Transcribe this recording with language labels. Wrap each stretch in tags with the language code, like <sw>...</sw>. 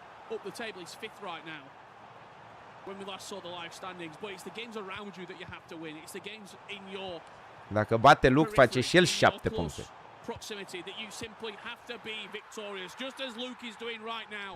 <en>Up the table, he's 5th right now. When we last saw the live standings, but it's the games around you that you have to win. It's the games in your</en> <ro>Dacă bate Luke, face și el 7 puncte.</ro> <en>Proximity that you simply have to be victorious, just as Luke is doing right now.</en>